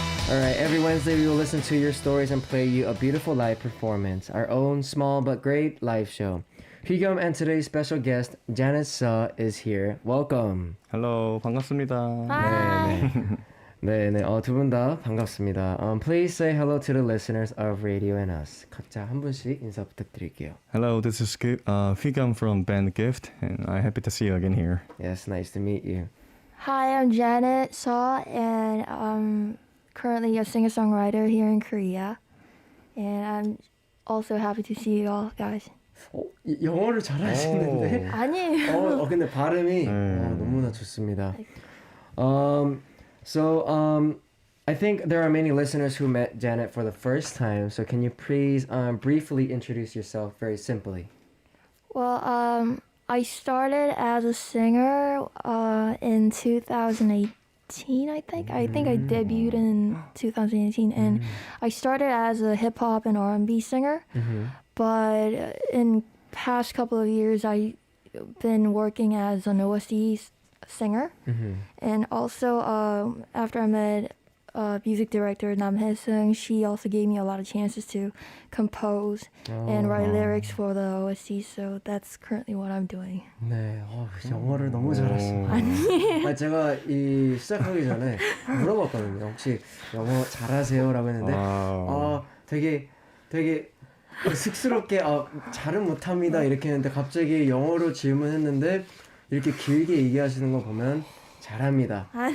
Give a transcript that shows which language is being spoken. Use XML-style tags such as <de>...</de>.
<en>Alright, every Wednesday we will listen to your stories and play you a beautiful live performance. Our own small but great live show. Huigyeom and today's special guest, Janet Suhh, is here. Welcome. Hello,</en> <ko>반갑습니다. 네네, 두 분 다 반갑습니다.</ko> <en>Please say hello to the listeners of Radio and Us.</en> <ko>각자 한 분씩 인사 부탁드릴게요.</ko> <en>Hello, this is Huigyeom from band Gift, and I'm happy to see you again here. Yes, nice to meet you. Hi, I'm Janet Suhh, and I'm currently a singer-songwriter here in Korea. And I'm also happy to see you all guys.</en> <ko>영어를 잘하시는데? 아니에요. 근데 발음이 너무나 좋습니다.</ko> <en>So I think there are many listeners who met Janet for the first time. So can you please briefly introduce yourself very simply? Well, I started as a singer in 2018, I think. I think I debuted in 2018, and I started as a hip hop and R&B singer. But in past couple of years, I've been working as an OST singer, and also after I met music director Nam Hae-sung, she also gave me a lot of chances to compose and write lyrics for the OST. So that's currently what I'm doing.</en> <ko>네, 영어를 너무 잘하시네요. 아니, 제가 시작하기 전에 물어봤거든요. 혹시 영어 잘하세요라고 했는데, 되게 쑥스럽게 잘은 못합니다 이렇게 했는데 갑자기 영어로 질문했는데 이렇게 길게 얘기하시는 거 보면 잘합니다.</ko>